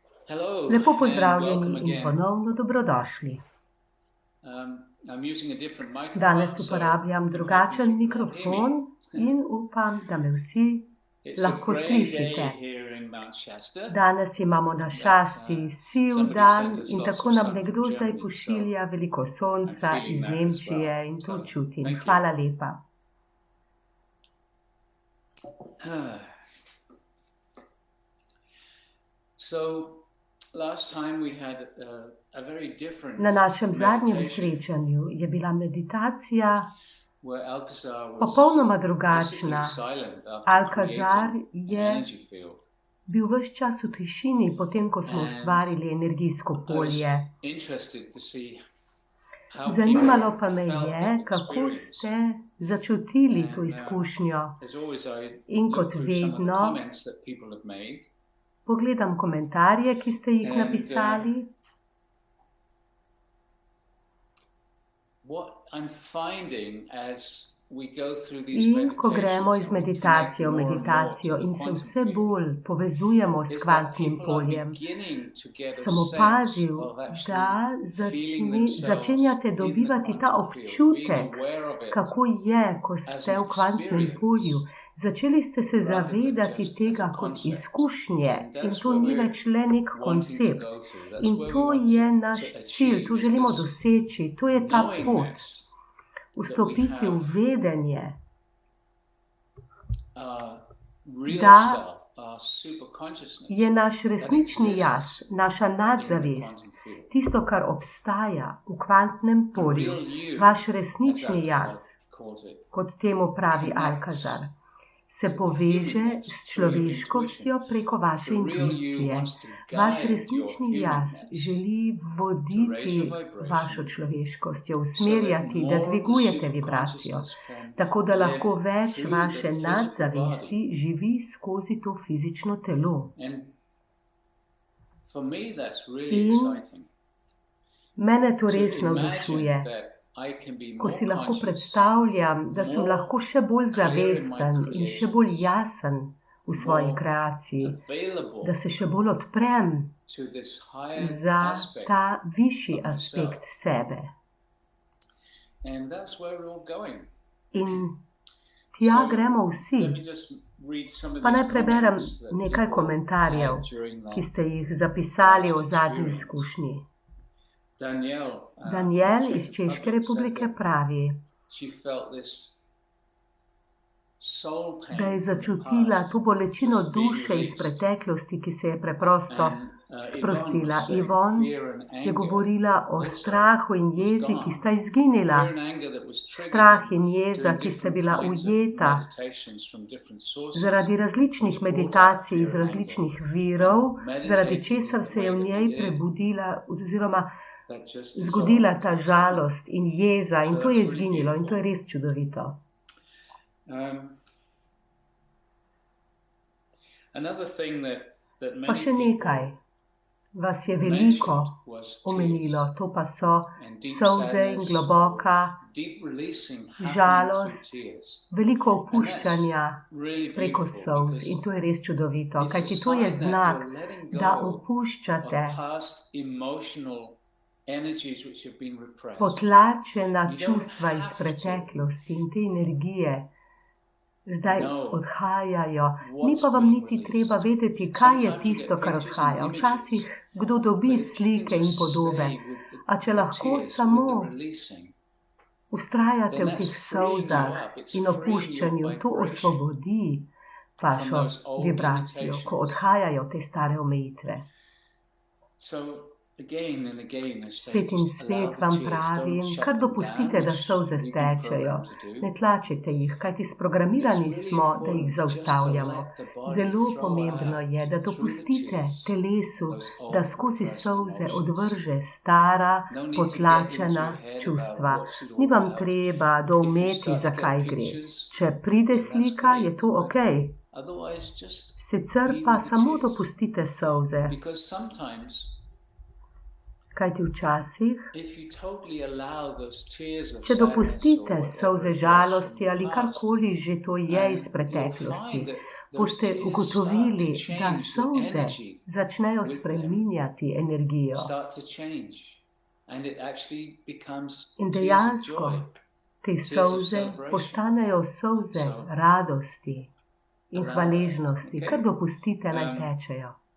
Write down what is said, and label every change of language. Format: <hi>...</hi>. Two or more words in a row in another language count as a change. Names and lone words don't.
<en>Hello</en> <sl>Lepo</sl> <en>and</en> <sl>pozdravljeni</sl> <en>welcome in again.</en> <sl>ponovno dobrodošli.</sl> <en>I'm using a different</en> <sl>Danes</sl> <en>microphone, so</en> <sl>uporabljam</sl> <en>I'm hoping</en> <sl>drugačen</sl> <en>you can all hear me.</en> <sl>mikrofon in upam, da me vsi</sl> <en>It's a</en> <sl>lahko</sl> <en>grey day</en> <sl>slišite.</sl> <en>here in Mount Shasta,</en> <sl>Danes imamo na</sl> <en>but</en> <sl>šasti siv</sl> <en>somebody</en> <sl>dan</sl> <en>sent us</en> <sl>in</sl> <en>lots</en> <sl>tako</sl> <en>of</en> <sl>nam</sl> <en>sun from</en> <sl>nekdo zdaj</sl> <en>Germany, so</en> <sl>pošilja veliko</sl> <en>I'm</en> <sl>sonca</sl> <en>feeling</en> <sl>iz</sl> <en>that as</en> <sl>Nemčije</sl> <en>well.</en> <sl>in to</sl> <en>So</en> <sl>čutim.</sl> <en>thank you.</en> <sl>Hvala lepa.</sl> <en>So last time we had a very different</en> <sl>Na našem zadnjem</sl> <en>meditation</en> <sl>srečanju je bila meditacija</sl> <en>where Alcazar was</en> <sl>popolnoma</sl> <en>basically</en> <sl>drugačna.</sl> <en>silent after</en> <sl>Alcazar</sl> <en>creating an</en> <sl>je</sl> <en>energy field.</en> <sl>bil ves čas v tišini, potem ko smo</sl> <en>And</en> <sl>ustvarili energijsko</sl> <en>I was</en> <sl>polje.</sl> <en>interested to see how</en> <sl>Zanimalo</sl> <en>people</en> <sl>pa me</sl> <en>felt</en> <sl>je,</sl> <en>that</en> <sl>kako</sl> <en>experience.</en> <sl>ste začutili to</sl> <en>And</en> <sl>izkušnjo.</sl> <en>as always, I</en> <sl>In</sl> <en>look</en> <sl>kot</sl> <en>through some of the</en> <sl>vedno</sl> <en>comments that people have made.</en> <sl>pogledam komentarje, ki ste jih</sl> <en>And</en> <sl>napisali.</sl> <en>what I'm finding as we go through these</en> <sl>In ko gremo iz</sl> <en>meditations</en> <sl>meditacije v</sl> <en>and we connect more and more</en> <sl>meditacijo</sl> <en>to the</en> <sl>in se</sl> <en>quantum</en> <sl>vse</sl> <en>field,</en> <sl>bolj povezujemo s</sl> <en>is that</en> <sl>kvantnim</sl> <en>people are</en> <sl>poljem,</sl> <en>beginning to get a</en> <sl>sem</sl> <en>sense</en> <sl>opazil,</sl> <en>of</en> <sl>da</sl> <en>actually feeling themselves</en> <sl>začenjate</sl> <en>in the</en> <sl>dobivati ta</sl> <en>quantum field, being</en> <sl>občutek,</sl> <en>aware of it</en> <sl>kako je, ko</sl> <en>as</en> <sl>ste</sl> <en>an</en> <sl>v kvantnem polju.</sl> <en>experience</en> <sl>Začeli ste se</sl> <en>rather than</en> <sl>zavedati</sl> <en>just as</en> <sl>tega</sl> <en>a</en> <sl>kot</sl> <en>concept.</en> <sl>izkušnje</sl> <en>And</en> <sl>in</sl> <en>that's</en> <sl>to</sl> <en>where</en> <sl>ni</sl> <en>we're</en> <sl>več le nek</sl> <en>wanting to</en> <sl>koncept.</sl> <en>go to. That's</en> <sl>In</sl> <en>where we</en> <sl>to</sl> <en>want</en> <sl>je</sl> <en>to</en> <sl>naš cilj,</sl> <en>to achieve, is</en> <sl>želimo</sl> <en>this</en> <sl>doseči, to je ta pot.</sl> <en>knowingness that we</en> <sl>Vstopiti v</sl> <en>have</en> <sl>vedenje,</sl> <en>real</en> <sl>da</sl> <en>self, our super consciousness,</en> <sl>je naš</sl> <en>that</en> <sl>resnični jaz,</sl> <en>exists</en> <sl>naša</sl> <en>in the</en> <sl>nadzavest,</sl> <en>quantum field.</en> <sl>tisto, kar obstaja v kvantnem</sl> <en>The</en> <sl>polju,</sl> <en>real you,</en> <sl>vaš</sl> <en>as</en> <sl>resnični jaz,</sl> <en>Alcazar calls it,</en> <sl>kot temu pravi</sl> <en>connects</en> <sl>Alcazar, se</sl> <en>to the</en> <sl>poveže</sl> <en>humanness</en> <sl>s</sl> <en>through</en> <sl>človeškostjo</sl> <en>intuition.</en> <sl>preko vaše</sl> <en>The real you</en> <sl>intuicije.</sl> <en>wants to</en> <sl>Vaš</sl> <en>guide your</en> <sl>resnični jaz</sl> <en>humanness</en> <sl>želi</sl> <en>to raise</en> <sl>voditi</sl> <en>your</en> <sl>vašo</sl> <en>vibration</en> <sl>človeškostjo,</sl> <en>so that</en> <sl>usmerjati, da</sl> <en>more of the</en> <sl>dvigujete</sl> <en>super</en> <sl>vibracijo,</sl> <en>consciousness can</en> <sl>tako da lahko</sl> <en>live</en> <sl>več</sl> <en>through</en> <sl>vaše</sl> <en>the physical</en> <sl>nadzavesti</sl> <en>body.</en> <sl>živi skozi to fizično telo.</sl> <en>And for me, that's really</en> <sl>In</sl> <en>exciting</en> <sl>mene to</sl> <en>to</en> <sl>res</sl> <en>imagine</en> <sl>navdušuje,</sl> <en>that I can be</en> <sl>ko</sl> <en>more</en> <sl>si lahko</sl> <en>conscious,</en> <sl>predstavljam, da sem</sl> <en>more</en> <sl>lahko še bolj</sl> <en>clear in my</en> <sl>zavesten in še bolj</sl> <en>creations,</en> <sl>jasen v svoji</sl> <en>more</en> <sl>kreaciji, da</sl> <en>available</en> <sl>se še bolj odprem</sl> <en>to this higher</en> <sl>za</sl> <en>aspect</en> <sl>ta višji</sl> <en>of myself.</en> <sl>aspekt sebe.</sl> <en>And that's where we're all going.</en> <sl>In tja</sl> <en>So</en> <sl>gremo vsi.</sl> <en>let me just read some of</en> <sl>Pa naj</sl> <en>these</en> <sl>preberem</sl> <en>comments that</en> <sl>nekaj</sl> <en>people</en> <sl>komentarjev,</sl> <en>had during</en> <sl>ki</sl> <en>that</en> <sl>ste jih zapisali o</sl> <en>last</en> <sl>zadnji</sl> <en>experience.</en> <sl>izkušnji.</sl> <en>Danielle</en> <sl>Daniel</sl> <en>from</en> <sl>iz</sl> <en>Czech</en> <sl>Češke</sl> <en>Republic said</en> <sl>republike</sl> <en>that</en> <sl>pravi,</sl> <en>she felt this soul</en> <sl>da je</sl> <en>pain from the</en> <sl>začutila</sl> <en>past</en> <sl>to bolečino</sl> <en>just being</en> <sl>duše iz</sl> <en>released.</en> <sl>preteklosti, ki se je preprosto</sl> <en>And Yvonne</en> <sl>sprostila.</sl> <en>was saying</en> <sl>Ivon</sl> <en>fear and</en> <sl>je</sl> <en>anger</en> <sl>govorila o</sl> <en>also</en> <sl>strahu in</sl> <en>was</en> <sl>jezi, ki sta</sl> <en>gone.</en> <sl>izginila.</sl> <en>Fear and anger that was</en> <sl>Strah</sl> <en>triggered</en> <sl>in jeza,</sl> <en>doing</en> <sl>ki sta</sl> <en>different</en> <sl>bila</sl> <en>kinds of</en> <sl>ujeta</sl> <en>meditations from different sources</en> <sl>zaradi različnih</sl> <en>which brought out</en> <sl>meditacij iz</sl> <en>fear and anger.</en> <sl>različnih virov,</sl> <en>And</en> <sl>zaradi</sl> <en>meditating</en> <sl>česar</sl> <en>in the</en> <sl>se je</sl> <en>way</en> <sl>v</sl> <en>that we</en> <sl>njej</sl> <en>did,</en> <sl>prebudila oziroma</sl> <en>that just</en> <sl>zgodila</sl> <en>dissolved.</en> <sl>ta žalost in jeza in</sl> <en>So</en> <sl>to je</sl> <en>that's really</en> <sl>izginilo in to je</sl> <en>beautiful.</en> <sl>res čudovito.</sl> <en>Another thing that</en> <sl>Pa</sl> <en>many</en> <sl>še</sl> <en>people</en> <sl>nekaj vas je veliko</sl> <en>mentioned was</en> <sl>omenilo,</sl> <en>tears</en> <sl>to pa so</sl> <en>and deep</en> <sl>solze in</sl> <en>sadness,</en> <sl>globoka</sl> <en>deep releasing happening</en> <sl>žalost,</sl> <en>through tears.</en> <sl>veliko</sl> <en>And that's</en> <sl>opuščanja</sl> <en>really</en> <sl>preko</sl> <en>beautiful</en> <sl>solz</sl> <en>because</en> <sl>in to je res čudovito,</sl> <en>it's a</en> <sl>kajti to je</sl> <en>sign that</en> <sl>znak,</sl> <en>you're letting</en> <sl>da</sl> <en>go of</en> <sl>opuščate</sl> <en>past emotional energies which have been repressed.</en> <sl>potlačena</sl> <en>You don't</en> <sl>čustva iz</sl> <en>have to</en> <sl>preteklosti in te energije zdaj</sl> <en>know</en> <sl>odhajajo. Ni</sl> <en>what's</en> <sl>pa vam</sl> <en>being</en> <sl>niti</sl> <en>released.</en> <sl>treba vedeti, kaj je</sl> <en>Sometimes you</en> <sl>tisto,</sl> <en>get</en> <sl>kar</sl> <en>pictures and</en> <sl>odhaja. Včasih</sl> <en>images,</en> <sl>kdo dobi</sl> <en>but if you can</en> <sl>slike in</sl> <en>just</en> <sl>podobe,</sl> <en>stay with</en> <sl>a če</sl> <en>the</en> <sl>lahko</sl> <en>tears, with</en> <sl>samo</sl> <en>the releasing,</en> <sl>ustrajate</sl> <en>then</en> <sl>v</sl> <en>that's</en> <sl>teh</sl> <en>freeing you</en> <sl>solzah</sl> <en>up. It's</en> <sl>in</sl> <en>freeing your</en> <sl>opuščanju, to</sl> <en>vibration</en> <sl>osvobodi</sl> <en>from</en> <sl>vašo</sl> <en>those old</en> <sl>vibracijo, ko</sl> <en>limitations.</en> <sl>odhajajo te stare omejitve.</sl> <en>So again and again, I say,</en> <sl>Spet in</sl> <en>just allow</en> <sl>spet</sl> <en>the</en> <sl>vam</sl> <en>tears, don't</en> <sl>pravim,</sl> <en>shut</en> <sl>kar</sl> <en>them down,</en> <sl>dopustite, da</sl> <en>which</en> <sl>solze</sl> <en>we've been</en> <sl>stečejo.</sl> <en>programmed to</en> <sl>Ne</sl> <en>do.</en> <sl>tlačite jih, kajti</sl> <en>It's</en> <sl>sprogramirani</sl> <en>really</en> <sl>smo, da jih</sl> <en>important just to</en> <sl>zaustavljamo.</sl> <en>let the body</en> <sl>Zelo</sl> <en>throw</en> <sl>pomembno</sl> <en>out</en> <sl>je, da</sl> <en>through the</en> <sl>dopustite</sl> <en>tears</en> <sl>telesu,</sl> <en>those</en> <sl>da</sl> <en>old</en> <sl>skozi</sl> <en>repressed</en> <sl>solze</sl> <en>emotions.</en> <sl>odvrže stara,</sl> <en>No need to get into</en> <sl>potlačena</sl> <en>your head about</en> <sl>čustva.</sl> <en>what's it</en> <sl>Ni</sl> <en>all</en> <sl>vam</sl> <en>about.</en> <sl>treba</sl> <en>If you</en> <sl>doumeti,</sl> <en>start to</en> <sl>zakaj</sl> <en>get</en> <sl>gre.</sl> <en>pictures,</en> <sl>Če pride</sl> <en>then that's</en> <sl>slika, je</sl> <en>great,</en> <sl>to</sl> <en>but</en> <sl>ok.</sl> <en>otherwise just</en> <sl>Sicer</sl> <en>be</en> <sl>pa</sl> <en>with the</en> <sl>samo</sl> <en>tears.</en> <sl>dopustite solze,</sl> <en>Because sometimes</en> <sl>kajti včasih,</sl> <en>if you totally allow those tears of</en> <sl>če</sl> <en>sadness or</en> <sl>dopustite</sl> <en>whatever</en> <sl>solze</sl> <en>it was from</en> <sl>žalosti</sl> <en>the</en> <sl>ali</sl> <en>past,</en> <sl>karkoli že to je iz</sl> <en>you'll</en> <sl>preteklosti,</sl> <en>find that</en> <sl>boste ugotovili, da solze začnejo spreminjati energijo. In dejansko te solze postanejo solze radosti in hvaležnosti, kar dopustite naj tečejo.</sl>